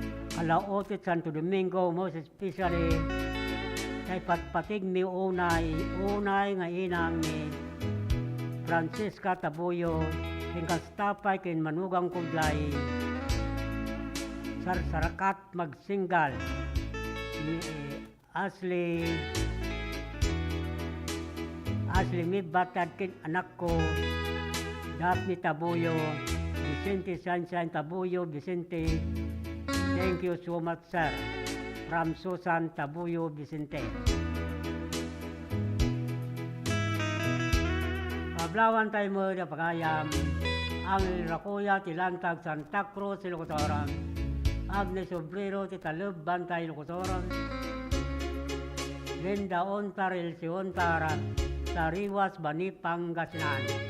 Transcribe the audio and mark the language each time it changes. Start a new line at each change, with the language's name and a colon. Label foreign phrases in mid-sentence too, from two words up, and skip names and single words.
Iloko: Kalaotit, Santo Domingo,
English: most especially
Iloko: kay patpatig mi unay, unay nga inang ni Francisca Tabuyo, ken kastapay ken Manugang Kudlay, Sarsarakat Magsinggal, ni, eh, Ashley, Ashley Mibatad ken anak ko, Daphne Tabuyo, Vicente Sansan Tabuyo, Vicente.
English: Thank you so much, sir. From Susan Tabuyo, Vicente.
Iloko: Kablawan tayo mo da pagayam, Angel Racoya, Tilantag, Santa Cruz, Ilocos Agnes Obrero, Titalub, Bantay, Ilocos Linda Ontar, Elsie Ontar, Sariwas, Bani, Pangasinan.